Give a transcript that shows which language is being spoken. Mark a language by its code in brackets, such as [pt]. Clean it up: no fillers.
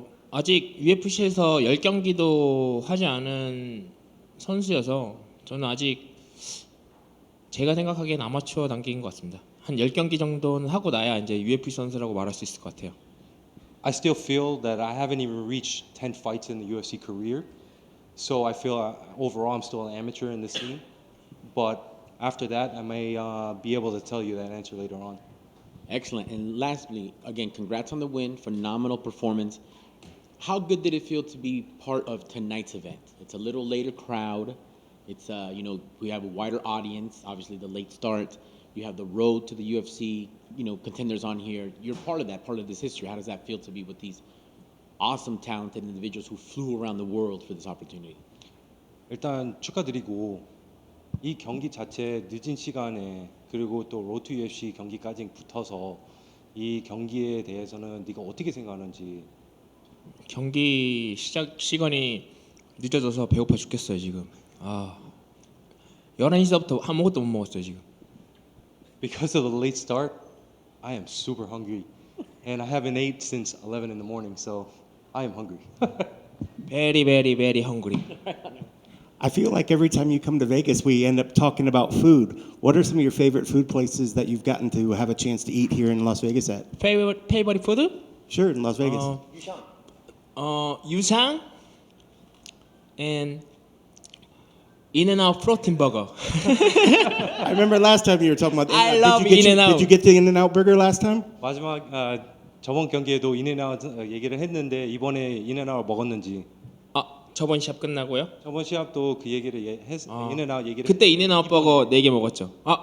[ko] 아직 UFC에서 10경기도 하지 않은 선수여서 저는 아직 제가 생각하기엔 아마추어 단계인 것 같습니다. 한 10경기 정도는 하고 나야 이제 UFC 선수라고 말할 수 있을 것 같아요. [en] I still feel that I haven't even reached 10 fights in the UFC career. So I feel overall I'm still an amateur in the scene. But after that, I may be able to tell you that answer later on. Excellent. And lastly, again, congrats on the win. Phenomenal performance. How good did it feel to be part of tonight's event? It's a little later crowd. It's we have a wider audience. Obviously, the late start. You have the road to the UFC. Contenders on here. You're part of this history. How does that feel to be with these awesome, talented individuals who flew around the world for this opportunity? [ko] 일단 축하드리고 이 경기 자체 늦은 시간에 그리고 또 로드 투 UFC 경기까지 붙어서 이 경기에 대해서는 네가 어떻게 생각하는지. 경기 시작 시간이 늦어져서 배고파 죽겠어요 지금. 11시부터 아무것도 못 먹었어요 지금. [en] Because of the late start, I am super hungry, and I haven't ate since 11 in the morning, so I am hungry. very very very hungry. I feel like every time you come to Vegas, we end up talking about food. What are some of your favorite food places that you've gotten to have a chance to eat here in Las Vegas at? Favorite food? Sure, in Las Vegas. 유상 and In-N-Out protein burger. I remember last time you were talking about. I love did you get In-N-Out. Did you get the In-N-Out burger last time? [ko] 마지막 저번 경기에도 인앤아웃 얘기를 했는데 이번에 인앤아웃 먹었는지 저번 시합 끝나고요. 저번 시합도 그 얘기를 인앤아웃 얘기를 그때 In-N-Out 버거 4개 먹었죠.